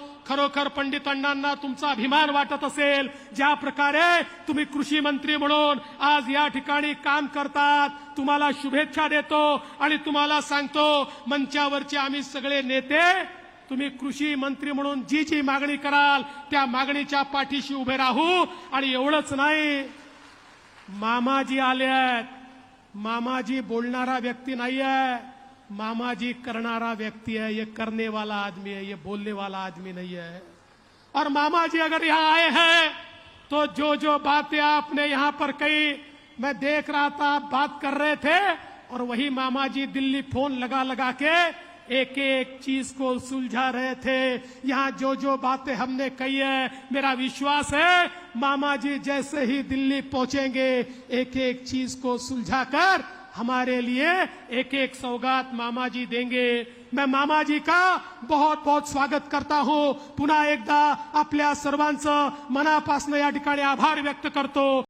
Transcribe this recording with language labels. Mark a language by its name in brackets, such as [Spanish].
[Marathi] खरोखर पंडित अण्णांना तुमचा अभिमान वाटत असेल, ज्या प्रकारे तुम्ही कृषी मंत्री म्हणून आज या ठिकाणी काम करतात. तुम्हाला शुभेच्छा देतो आणि तुम्हाला सांगतो, मंचावरचे आम्ही सगळे नेते तुम्ही कृषी मंत्री म्हणून जी जी मागणी कराल त्या मागणीच्या पाठीशी उभे राहू. आणि एवढंच नाही, मामाजी आले आहेत. [Hindi] मामाजी बोलणारा व्यक्ती नहीं है, मामाजी करनारा व्यक्ति है. ये करने वाला आदमी है, ये बोलने वाला आदमी नहीं है. और मामाजी अगर यहाँ आए हैं तो जो जो बातें आपने यहाँ पर कही, मैं देख रहा था आप बात कर रहे थे और वही मामाजी दिल्ली फोन लगा लगा के एक एक चीज को सुलझा रहे थे. यहाँ जो जो बातें हमने कही है, मेरा विश्वास है मामा जी जैसे ही दिल्ली पहुंचेंगे एक एक चीज को सुलझाकर हमारे लिए एक एक सौगात मामा जी देंगे. मैं मामा जी का बहुत बहुत स्वागत करता हूं. [Marathi] पुन्हा एकदा आपल्या सर्वांचं मनापासून या ठिकाणी आभार व्यक्त करतो.